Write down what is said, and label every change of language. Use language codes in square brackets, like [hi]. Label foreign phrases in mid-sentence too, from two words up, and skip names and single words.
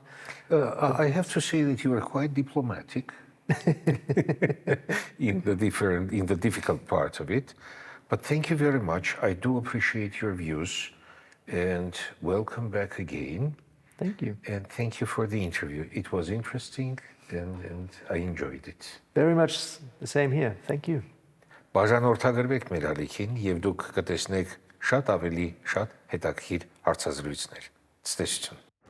[en] I have to say that you are quite diplomatic in the difficult parts of it. But thank you very much. I do appreciate your views, and welcome back again. Thank you. And thank you for the interview. It was interesting and I enjoyed it. Very much the same here. Thank you. [hy] Բաժանորդագրվեք մեր ալիքին եւ դուք կտեսնեք շատ ավելի շատ հետաքրքիր հարցազրույցներ։ Ցտեսություն։